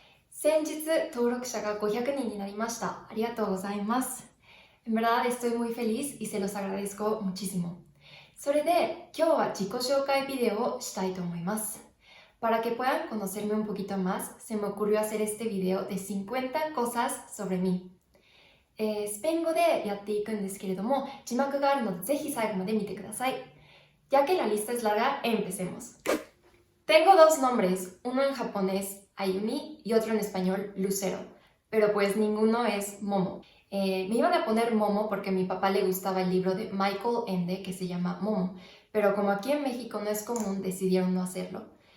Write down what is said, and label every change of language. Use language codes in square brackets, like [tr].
[ja] 先日登録者が500人になりました。ありがとうございます。 [es] En verdad estoy muy feliz y se los agradezco muchísimo. [ja] それで今日は自己紹介ビデオをしたいと思います。 [es] Para que puedan conocerme un poquito más, se me ocurrió hacer este video de 50 cosas sobre mí. [ja] スペイン語でやっていくんですけれども、字幕があるのでぜひ最後まで見てください。 [es] Ya que la lista es larga, empecemos. Tengo dos nombres, uno en japonés, Ayumi, y otro en español, Lucero, pero pues ninguno es Momo. Me iban a poner Momo porque a mi papá le gustaba el libro de Michael Ende que se llama Momo, pero como aquí en México no es común, decidieron no hacerlo.